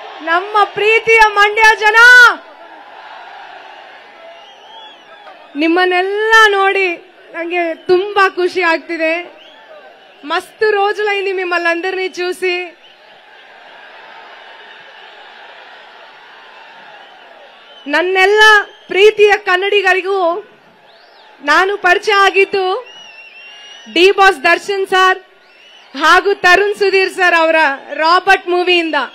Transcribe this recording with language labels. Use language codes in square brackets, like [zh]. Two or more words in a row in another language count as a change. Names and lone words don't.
[kn] ನಮ್ಮ ಪ್ರೀತಿಯ ಮಂಡ್ಯ ಜನ, ನಿಮ್ಮನ್ನೆಲ್ಲ ನೋಡಿ ನಂಗೆ ತುಂಬಾ ಖುಷಿ ಆಗ್ತಿದೆ. [te] మస్తు రోజులైంది మిమ్మల్ని అందరినీ చూసి. [kn] ನನ್ನೆಲ್ಲ ಪ್ರೀತಿಯ ಕನ್ನಡಿಗರಿಗೂ ನಾನು ಪರಿಚಯ ಆಗಿದ್ದು ಡಿ ಬಾಸ್ ದರ್ಶನ್ ಸರ್ ಹಾಗೂ ತರುಣ್ ಸುಧೀರ್ ಸರ್ ಅವರ ರಾಬರ್ಟ್ ಮೂವಿಯಿಂದ.